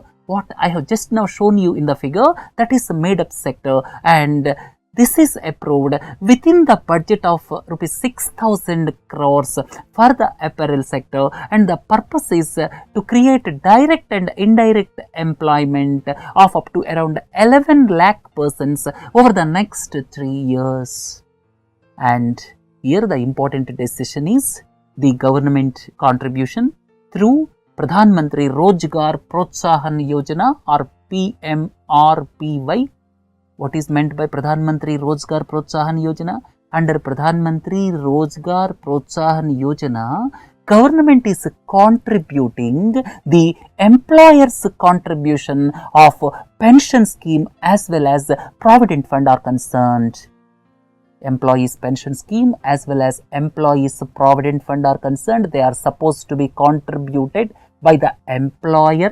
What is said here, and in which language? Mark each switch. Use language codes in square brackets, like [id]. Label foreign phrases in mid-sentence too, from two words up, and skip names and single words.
[en] What I have just now shown you in the figure, that is the made-up sector, and this is approved within the budget of rupees 6,000 crores for the apparel sector, and the purpose is to create direct and indirect employment of up to around 11 lakh persons over the next 3 years. And here the important decision is the government contribution through Pradhan Mantri Rozgar Protsahan Yojana or PMRPY. What is meant by Pradhan Mantri Rozgar Protsahan Yojana? Under Pradhan Mantri Rozgar Protsahan Yojana, government is contributing the employer's contribution of pension scheme as well as provident fund are concerned. Employees pension scheme as well as employees provident fund are concerned, they are supposed to be contributed by the employer.